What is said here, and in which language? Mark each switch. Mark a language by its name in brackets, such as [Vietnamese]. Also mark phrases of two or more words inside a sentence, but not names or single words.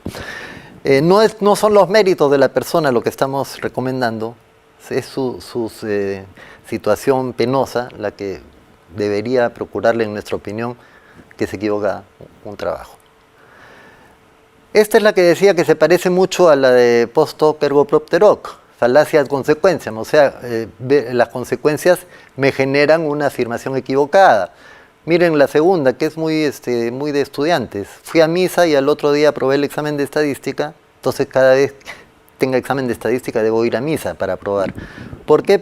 [Spanish] No son los méritos de la persona lo que estamos recomendando, es su situación penosa la que debería procurarle, en nuestra opinión, que se equivoca un trabajo. Esta es la que decía que se parece mucho a la de [Latin] post hoc ergo propter hoc, [Spanish] falacia [Latin] ad consequentiam, [Spanish] o sea, las consecuencias me generan una afirmación equivocada. Miren la segunda, que es muy de estudiantes. Fui a misa y al otro día aprobé el examen de estadística, entonces cada vez tenga examen de estadística debo ir a misa para aprobar. ¿Por qué?